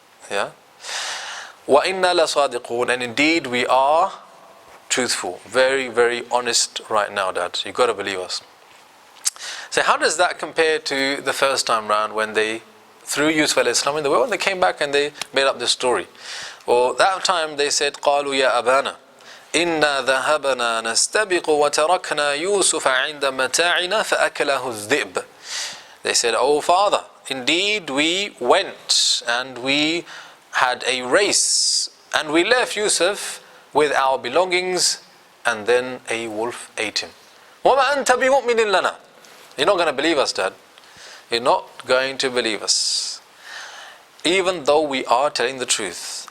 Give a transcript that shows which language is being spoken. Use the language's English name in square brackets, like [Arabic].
[Arabic] Yeah? وَإِنَّا لَصَادِقُونَ. [English] And indeed we are truthful, very, very honest right now, Dad. You've got to believe us. So how does that compare to the first time round when they threw Yusuf alayhi salam in the well and they came back and they made up this story? Well, that time they said, [Arabic] قَالُوا يَا أَبَانَا إِنَّا ذَهَبَنَا نَسْتَبِقُ وَتَرَكْنَا يُوسُفَ عِنْدَ مَتَاعِنَا فَأَكَلَهُ الذِّئْبُ. [English] They said, Oh Father, indeed we went and we had a race and we left Yusuf with our belongings, and then a wolf ate him. [Arabic] وَمَا أَنْتَ بِمُؤْمِنٍ لَنَا. [English] You're not going to believe us, Dad. You're not going to believe us, even though we are telling the truth.